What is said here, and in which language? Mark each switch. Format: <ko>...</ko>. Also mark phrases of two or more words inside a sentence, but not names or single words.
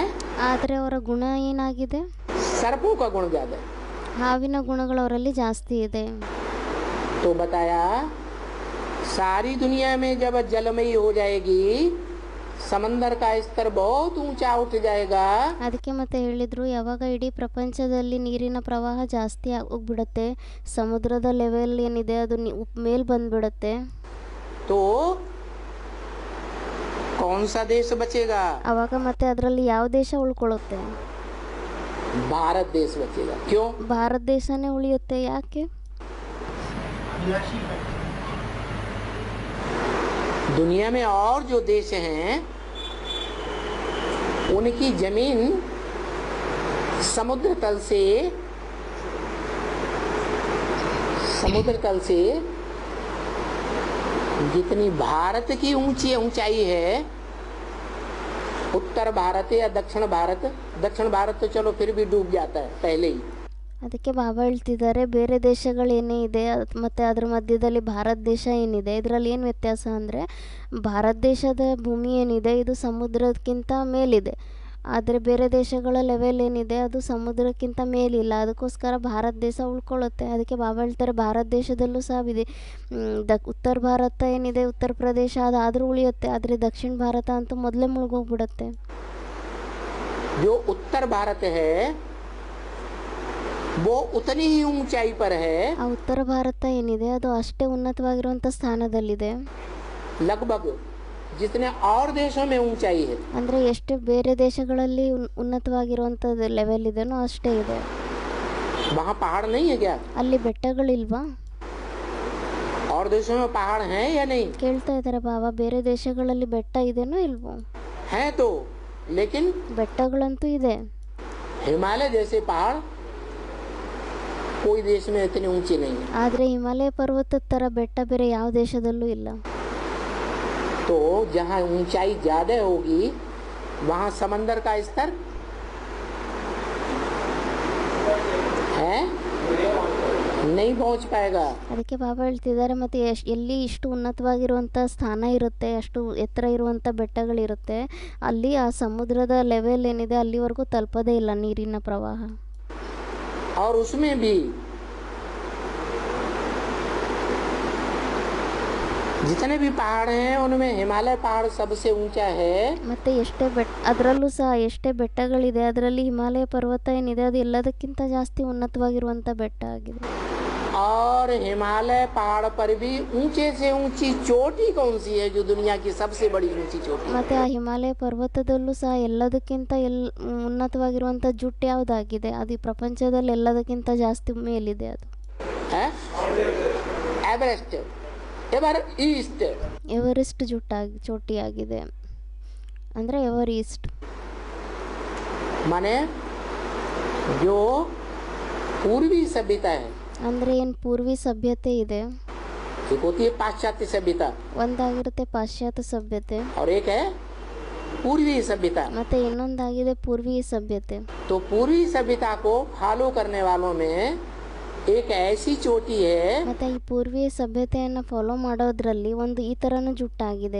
<kn>ಆದರೆ ಅವರ ಗುಣ ಏನಾಗಿದೆ?</kn> <hi>सर्पों का गुण ज्यादा है।</hi> <kn>ಹಾವಿನ ಗುಣಗಳು ಅವರಲ್ಲಿ ಜಾಸ್ತಿ ಇದೆ.</kn> <hi>तो बताया सारी दुनिया में जब जलमयी हो जाएगी, समंदर का स्तर बहुत ऊंचा उठ जाएगा।</hi> <kn>ಅದಕ್ಕೆ ಮತ್ತೆ ಹೇಳಿದ್ರು ಯಾವಾಗ ಇಡೀ ಪ್ರಪಂಚದಲ್ಲಿ ನೀರಿನ ಪ್ರವಾಹ ಜಾಸ್ತಿ ಹೋಗ್ಬಿಡುತ್ತೆ, ಸಮುದ್ರದ ಲೆವೆಲ್ ಏನಿದೆ ಅದು ಮೇಲ್ ಬಂದ್ಬಿಡುತ್ತೆ,</kn> <hi>तो कौन सा देश बचेगा?</hi> <kn>ಅವಾಗ ಮತ್ತೆ ಅದರಲ್ಲಿ ಯಾವ ದೇಶ ಉಳ್ಕೊಳ್ಳುತ್ತೆ?</kn> <hi>भारत देश बचेगा। क्यों?</hi> <kn>ಭಾರತ ದೇಶನೇ ಉಳಿಯುತ್ತೆ. ಯಾಕೆ?</kn> <hi>दुनिया में और जो देश हैं उनकी जमीन समुद्र तल से जितनी भारत की ऊंचाई है, उत्तर भारत या दक्षिण भारत तो चलो फिर भी डूब जाता है पहले ही।</hi> <kn>ಅದಕ್ಕೆ ಬಾಬಾ ಹೇಳ್ತಿದ್ದಾರೆ ಬೇರೆ ದೇಶಗಳೇನೇ ಇದೆ ಮತ್ತು ಅದ್ರ ಮಧ್ಯದಲ್ಲಿ ಭಾರತ ದೇಶ ಏನಿದೆ ಇದರಲ್ಲಿ ಏನು ವ್ಯತ್ಯಾಸ ಅಂದರೆ ಭಾರತ ದೇಶದ ಭೂಮಿ ಏನಿದೆ ಇದು ಸಮುದ್ರಕ್ಕಿಂತ ಮೇಲಿದೆ, ಆದರೆ ಬೇರೆ ದೇಶಗಳ ಲೆವೆಲ್ ಏನಿದೆ ಅದು ಸಮುದ್ರಕ್ಕಿಂತ ಮೇಲಿಲ್ಲ. ಅದಕ್ಕೋಸ್ಕರ ಭಾರತ ದೇಶ ಉಳ್ಕೊಳ್ಳುತ್ತೆ. ಅದಕ್ಕೆ ಬಾಬಾ ಹೇಳ್ತಾರೆ ಭಾರತ ದೇಶದಲ್ಲೂ ಸಹ ಇದೆ. ಉತ್ತರ ಭಾರತ ಏನಿದೆ ಉತ್ತರ ಪ್ರದೇಶ ಅದಾದರೂ ಉಳಿಯುತ್ತೆ, ಆದರೆ ದಕ್ಷಿಣ ಭಾರತ ಅಂತೂ ಮೊದಲೇ ಮುಳುಗೋಗ್ಬಿಡುತ್ತೆ.</kn> <hi>जो उत्तर भारत है वो उतनी ही ऊंचाई पर है।</hi> <kn>ಆ ಉತ್ತರ ಭಾರತ ಏನಿದೆ ಅದು ಅಷ್ಟೇ ಉನ್ನತವಾಗಿರುವಂಥ ಸ್ಥಾನದಲ್ಲಿದೆ,</kn> <hi>लगभग जितने और देशों में ऊंचाई है।</hi> <kn>ಅಂದರೆ ಎಷ್ಟು ಬೇರೆ ದೇಶಗಳಲ್ಲಿ ಉನ್ನತವಾಗಿರುವಂಥದ್ದು ಲೆವೆಲ್ ಇದೆನೋ ಅಷ್ಟೇ ಇದೆ.</kn> <hi>वहाँ पहाड़ नहीं है क्या?</hi> <kn>ಅಲ್ಲಿ ಬೆಟ್ಟಗಳಿಲ್ವಾ?</kn> <hi>और देशों में पहाड़ हैं या नहीं?</hi> <kn>ಕೇಳ್ತಾ ಇದ್ದಾರೆ ಬಾಬಾ ಬೇರೆ ದೇಶಗಳಲ್ಲಿ ಬೆಟ್ಟ ಇದೆನೋ ಇಲ್ವೋ?</kn> <hi>है तो, लेकिन</hi> <kn>ಬೆಟ್ಟಗಳಂತೂ ಇದೆ.</kn> <hi>हिमालय जैसे पहाड़ कोई देश में इतने ऊंचे नहीं है।</hi> <kn>ಆದರೆ ಹಿಮಾಲಯ ಪರ್ವತದ ಥರ ಬೆಟ್ಟ ಬೇರೆ ಯಾವ ದೇಶದಲ್ಲೂ ಇಲ್ಲ.</kn> <hi>तो जहाँ ऊंचाई ज्यादा होगी वहाँ समंदर का स्तर है नहीं पहुँच पाएगा।</hi> <kn>ಅದಕ್ಕೆ ಬಾಬಾ ಹೇಳ್ತಿದ್ದಾರೆ ಮತ್ತೆ ಎಲ್ಲಿ ಇಷ್ಟು ಉನ್ನತವಾಗಿರುವಂಥ ಸ್ಥಾನ ಇರುತ್ತೆ, ಅಷ್ಟು ಎತ್ತರ ಇರುವಂಥ ಬೆಟ್ಟಗಳಿರುತ್ತೆ, ಅಲ್ಲಿ ಆ ಸಮುದ್ರದ ಲೆವೆಲ್ ಏನಿದೆ ಅಲ್ಲಿವರೆಗೂ ತಲುಪೋದೇ ಇಲ್ಲ ನೀರಿನ ಪ್ರವಾಹ.</kn> <hi>और उसमें भी जितने भी पहाड़ हैं उनमें हिमालय पहाड़ सबसे ऊंचा है।</hi> <kn>ಮತ್ತು ಅದರಲ್ಲೂ ಸಹ ಎಷ್ಟೇ ಬೆಟ್ಟಗಳಿದೆ ಅದರಲ್ಲಿ ಹಿಮಾಲಯ ಪರ್ವತ ಏನಿದೆ ಅದು ಎಲ್ಲದಕ್ಕಿಂತ ಜಾಸ್ತಿ ಉನ್ನತವಾಗಿರುವಂಥ ಬೆಟ್ಟ ಆಗಿದೆ.</kn> <hi>और हिमालय पहाड़ पर भी ऊंचे से ऊंची चोटी कौन सी है जो दुनिया की सबसे बड़ी ऊंची चोटी?</hi> <kn>ಮತ್ತು ಆ ಹಿಮಾಲಯ ಪರ್ವತದಲ್ಲೂ ಸಹ ಎಲ್ಲದಕ್ಕಿಂತ ಉನ್ನತವಾಗಿರುವಂಥ ಜುಟ್ಟು ಯಾವುದಾಗಿದೆ? ಅದು ಈ ಪ್ರಪಂಚದಲ್ಲಿ ಎಲ್ಲದಕ್ಕಿಂತ ಜಾಸ್ತಿ ಮೇಲಿದೆ. ಅದು</kn> <hi>एवरेस्ट</hi> <kn>ಎವರೆಸ್ಟ್ ಚೋಟಿಯಾಗಿದೆ. ಅಂದರೆ ಎವರೆಸ್ಟ್</kn> <hi>माने जो पूर्वी सभ्यता है,</hi> <kn>ಅಂದರೆ ಏನು ಪೂರ್ವಿ ಸಭ್ಯತೆ ಇದೆ,</kn> <hi>एक होती है पाश्चात्य सभ्यता</hi> <kn>ಒಂದಾಗಿರುತ್ತೆ ಪಾಶ್ಚಾತ್ಯ ಸಭ್ಯತೆ</kn> <hi>और एक है पूर्वी सभ्यता,</hi> <kn>ಮತ್ತೆ ಇನ್ನೊಂದಾಗಿದೆ ಪೂರ್ವಿ ಸಭ್ಯತೆ.</kn> <hi>तो पूर्वी सभ्यता को फॉलो करने वालों में एक ऐसी चोटी है</hi> <kn>ಮತ್ತೆ ಈ ಪೂರ್ವಿ ಸಭ್ಯತೆಯನ್ನು ಫಾಲೋ ಮಾಡೋದ್ರಲ್ಲಿ ಒಂದು ಈ ಥರನೂ ಜುಟ್ಟಾಗಿದೆ</kn>